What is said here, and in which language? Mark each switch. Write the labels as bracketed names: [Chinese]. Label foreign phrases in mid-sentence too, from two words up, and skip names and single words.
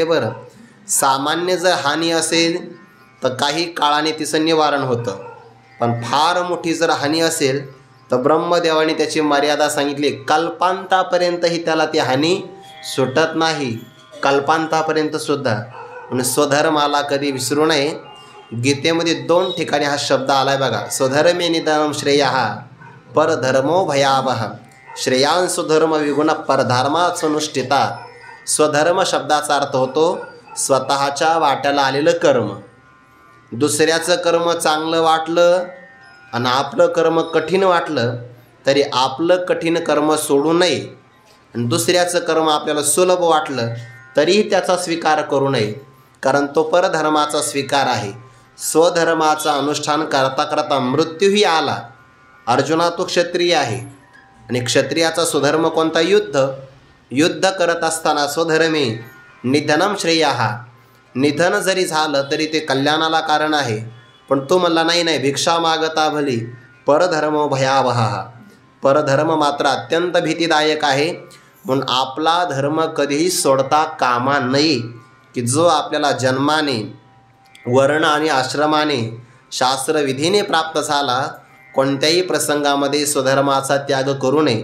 [Marathi] बरं, सामान्य जर हानी असेल तर काही काळाने तिचं निवारण होतं, पण फार मोठी जर हानी असेल तर ब्रह्मदेवाने त्याची मर्यादा सांगितली. कल्पांतापर्यंतही त्याला ती हानी सुटत नाही, कल्पांतापर्यंत सुद्धा. म्हणून स्वधर्माला कधी विसरू नये. गीतेमध्ये 2 ठिकाणी हा शब्द आला आहे बघा. [Sanskrit] स्वधर्मे निधनम श्रेयः परधर्मो भयावह श्रेयान स्वधर्म विगुण परधर्मानुष्ठिता. [Marathi] स्वधर्म शब्दाचा अर्थ होतो स्वतःच्या वाट्याला आलेलं कर्म. दुसऱ्याचं कर्म चांगलं वाटलं आणि आपलं कर्म कठीण वाटलं तरी आपलं कठीण कर्म सोडू नये, आणि दुसऱ्याचं कर्म आपल्याला सुलभ वाटलं तरीही त्याचा स्वीकार करू नये, कारण तो परधर्माचा स्वीकार आहे. स्वधर्माचा अनुष्ठान करता करता मृत्यूही आला. अर्जुना तो क्षत्रिय आहे आणि क्षत्रियाचा स्वधर्म कोणता? युद्ध करत असताना [Sanskrit] स्वधर्मे निधनम श्रेयः. [Marathi] निधन जरी झालं तरी ते कल्याणाला कारण आहे. पण तो म्हणला नाही, भिक्षा मागता भली [Sanskrit] परधर्मो भयावह. [Marathi] परधर्म मात्र अत्यंत भीतीदायक आहे. म्हणून आपला धर्म कधीही सोडता कामा नये, की जो आपल्याला जन्माने, वर्ण आणि आश्रमाने, शास्त्रविधीने प्राप्त झाला, कोणत्याही प्रसंगामध्ये स्वधर्माचा त्याग करू नये.